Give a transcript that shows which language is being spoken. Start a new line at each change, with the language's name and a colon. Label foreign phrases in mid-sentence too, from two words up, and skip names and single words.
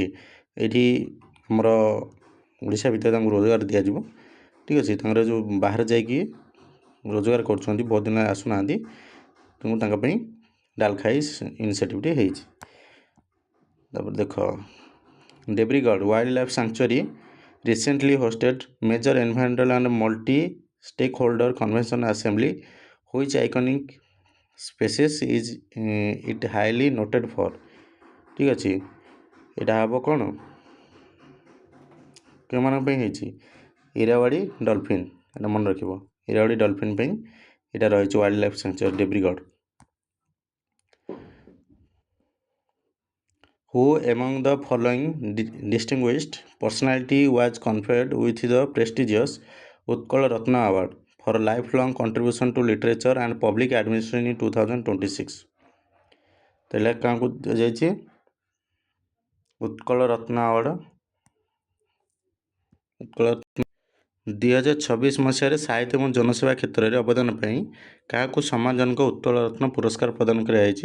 Odia: ଏଇଠି ଆମର ଓଡ଼ିଶା ଭିତରେ ତାଙ୍କୁ ରୋଜଗାର ଦିଆଯିବ, ଠିକ୍ ଅଛି। ତାଙ୍କର ଯେଉଁ ବାହାରେ ଯାଇକି ରୋଜଗାର କରୁଛନ୍ତି, ବହୁତ ଦିନ ଆସୁନାହାନ୍ତି, ତେଣୁ ତାଙ୍କ ପାଇଁ ଡାଲଖାଇ ଇନିସିଏଟିଭ୍ଟି ହେଇଛି। ତାପରେ ଦେଖ
English: ଦେବ୍ରିଗଡ଼ ୱାଇଲ୍ଡ ଲାଇଫ୍ ସାଙ୍କ୍ଚୁଆରୀ recently hosted major environmental and multi-stakeholder convention assembly. Which iconic species is it highly noted for?
Odia: ଠିକ୍ ଅଛି, ଏଇଟା ହେବ କ'ଣ? କେଉଁମାନଙ୍କ ପାଇଁ ହେଇଛି? ଇରାୱାଡ଼ି ଡଲଫିନ୍, ଏଇଟା ମନେ ରଖିବ। ଇରାୱାଡ଼ି ଡଲଫିନ୍ ପାଇଁ ଏଇଟା ରହିଛି ୱାଇଲ୍ଡ ଲାଇଫ୍ ସାଙ୍କ୍ଚୁଆରୀ ଦେବ୍ରିଗଡ଼।
English: Who among the following distinguished personality was conferred with the prestigious Utkal Ratna Award for lifelong contribution to literature and public administration in 2026?
Odia: ତାହେଲେ କାହାକୁ ଦିଆଯାଇଛି ଉତ୍କଳ ରତ୍ନ ଆୱାର୍ଡ଼? 2026 ମସିହାରେ ସାହିତ୍ୟ ଏବଂ ଜନସେବା କ୍ଷେତ୍ରରେ ଅବଦାନ ପାଇଁ କାହାକୁ ସମ୍ମାନଜନକ ଉତ୍କଳ ରତ୍ନ ପୁରସ୍କାର ପ୍ରଦାନ କରାଯାଇଛି?